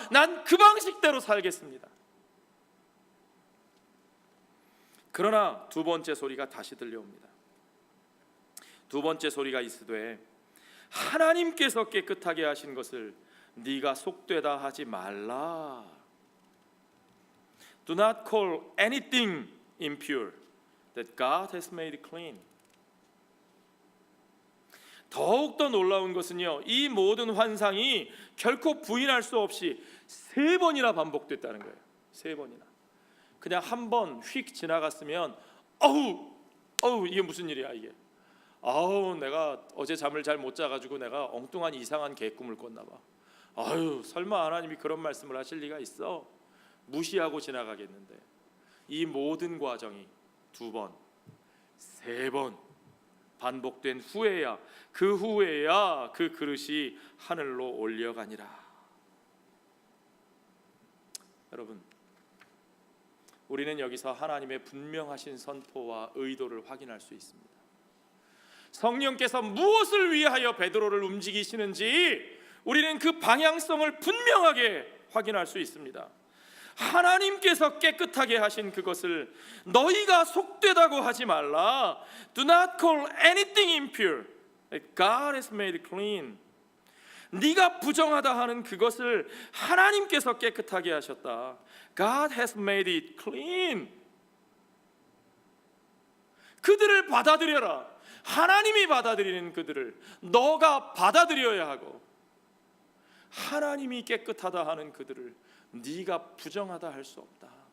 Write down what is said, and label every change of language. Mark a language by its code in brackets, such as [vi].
[ko] 난 그 방식대로 살겠습니다. 그러나 두 번째 소리가 다시 들려옵니다. 두 번째 소리가 있으되 하나님께서 깨끗하게 하신 것을 네가 속되다 하지 말라. [en] Do not call anything impure that God has made clean. [ko] 더욱더 놀라운 것은요, 이 모든 환상이 결코 부인할 수 없이 3번이나 반복됐다는 거예요. 3번이나. 그냥 한 번 휙 지나갔으면 어우 이게 무슨 일이야 이게. 아우 내가 어제 잠을 잘 못 자가지고 내가 엉뚱한 이상한 개꿈을 꿨나 봐. 아유 설마 하나님이 그런 말씀을 하실 리가 있어? 무시하고 지나가겠는데, 이 모든 과정이 2번, 3번 반복된 후에야 그 그릇이 하늘로 올려가니라. 여러분, 우리는 여기서 하나님의 분명하신 선포와 의도를 확인할 수 있습니다. 성령께서 무엇을 위하여 베드로를 움직이시는지 우리는 그 방향성을 분명하게 확인할 수 있습니다. 하나님께서 깨끗하게 하신 그것을 너희가 속되다고 하지 말라. [en] Do not call anything impure. God has made clean. [ko] 네가 부정하다 하는 그것을 하나님께서 깨끗하게 하셨다. [en] God has made it clean. [ko] 그들을 받아들여라. 하나님이 받아들이는 그들을 너가 받아들여야 하고, 하나님이 깨끗하다 하는 그들을 네가 부정하다 할 수 없다.